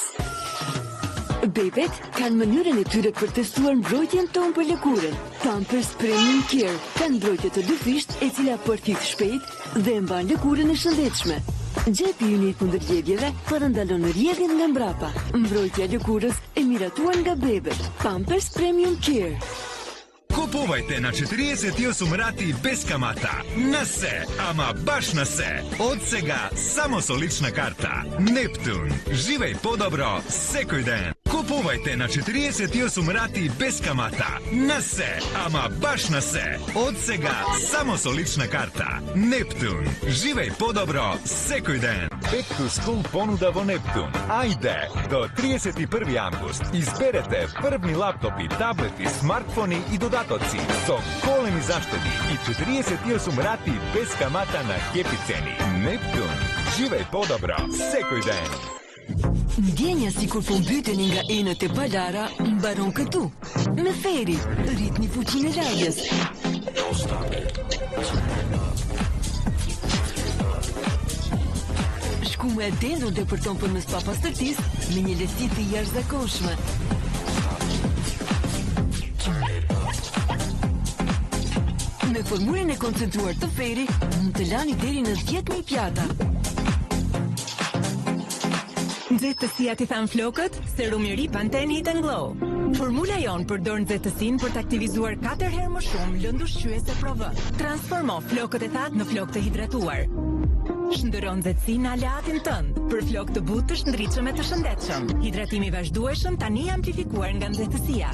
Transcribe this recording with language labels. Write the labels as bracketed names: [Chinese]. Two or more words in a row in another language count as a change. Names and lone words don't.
[Albanian] Bebet kanë mënyrën e tyre për testuar mbrojtjen tonë për lëkurën. Pampers Premium Care kanë mbrojtje të dyfisht e cila përfit shpejt dhe mban lëkurën e shëndetshme. Gjepi unit kundër lëvjeve parandalon rrjedhjen nga mbrapa. Mbrojtja e lëkurës e miratuar nga bebet. Pampers Premium Care. [Macedonian] Купувайте на 48 рати без камата. На се, ама баш на се. Од сега само со лична карта. Нептун. Живеј подобро секој ден. Купувайте на 40 сумрати без камата. На се, ама баш на се. Од сега само со лична карта. Нептун. Живеј подобро секој ден. [English] Back to School [Macedonian] понуда во Нептун. Ајде, до 31 август изберете првни лаптопи, таблети, смартфони и додатоци со големи заштеди и 48 рати без камата на хепи цени. Нептун. Живеј подобро секој ден. [Albanian] Ndjenja si kur po mbyteni nga enët e balara, mbaron këtu. Me Feri, rritni fuqinë e lagjes. Shkume e dendur depërton përmes papastërtisë me një lehtësi të jashtëzakonshme. Me formulën e koncentruar të Feri, mund të lani deri në 10.000 pjata. Nxehtësia ti than flokët, serum i ri Pantene Heat and Glow. Formula jon përdor nxehtësinë për të aktivizuar 4 herë më shumë lëndë ushqyese ProV. Transformo flokët e thatë në flokë të hidratuar. Shndërron nxehtësinë në aleatin tënd për flokë të butë, të shndritshëm e të shëndetshëm. Hidratimi vazhdueshëm tani amplifikuar nga nxehtësia.